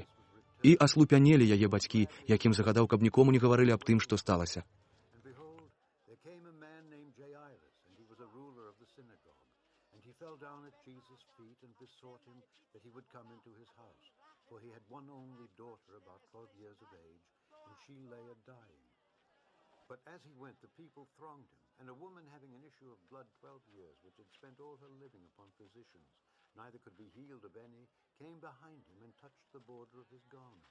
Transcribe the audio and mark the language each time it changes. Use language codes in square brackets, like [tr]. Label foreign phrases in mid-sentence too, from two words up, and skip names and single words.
[be] І аслупянелі яе бацькі, якім загадаў, каб нікому не гаварылі аб тым, што сталася. [en] And behold, there came a man named Jairus, and he was a ruler of the synagogue. And he fell down at Jesus' feet and besought him that he would come into his house. For he had one only daughter, about 12 years of age, and she lay a-dying. But as he went, the people thronged him, and a woman having an issue of blood 12 years, which had spent all her living upon physicians, neither could be healed of any, came behind him and touched the border of his garment.